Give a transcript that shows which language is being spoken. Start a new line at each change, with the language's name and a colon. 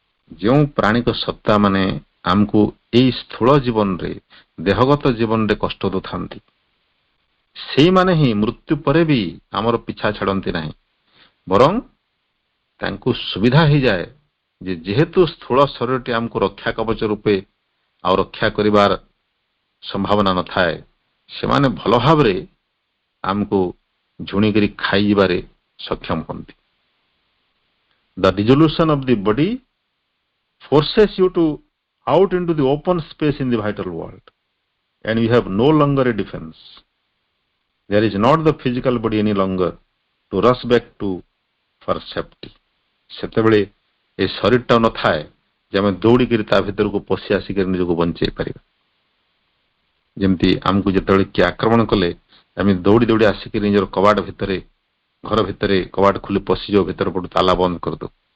Odia: ଯେଉଁ ପ୍ରାଣିକ ସତ୍ତା ମାନେ ଆମକୁ ଏଇ ସ୍ଥୂଳ ଜୀବନରେ, ଦେହଗତ ଜୀବନରେ କଷ୍ଟ ଦେଉଥାନ୍ତି, ସେଇମାନେ ହିଁ ମୃତ୍ୟୁ ପରେ ବି ଆମର ପିଛା ଛାଡନ୍ତି ନାହିଁ, ବରଂ ତାଙ୍କୁ ସୁବିଧା ହେଇଯାଏ ଯେ ଯେହେତୁ ସ୍ଥୂଳ ଶରୀରଟି ଆମକୁ ରକ୍ଷା କବଚ ରୂପେ ଆଉ ରକ୍ଷା କରିବାର ସମ୍ଭାବନା ନଥାଏ, ସେମାନେ ଭଲ ଭାବରେ ଆମକୁ ଝୁଣିକରି ଖାଇଯିବାରେ ସକ୍ଷମ ହୁଅନ୍ତି।
English: The dissolution of the body forces you to out into the open space in the vital world and you have no longer a defense. There is not the physical body any longer to rush back to for safety.
Odia: ସେତେବେଳେ ଏ ଶରୀରଟା ନଥାଏ ଯେ ଆମେ ଦୌଡ଼ିକରି ତା ଭିତରକୁ ପଶି ଆସିକରି ନିଜକୁ ବଞ୍ଚେଇ ପାରିବା। ଯେମିତି ଆମକୁ ଯେତେବେଳେ କିଏ ଆକ୍ରମଣ କଲେ ଆମେ ଦୌଡ଼ି ଦୌଡ଼ି ଆସିକରି ନିଜର କବାଟ ଭିତରେ, ଘର ଭିତରେ କବାଟ ଖୋଲି ପଶିଯାଉ, ଭିତର ପଟୁ ତାଲା ବନ୍ଦ କରିଦେଉ।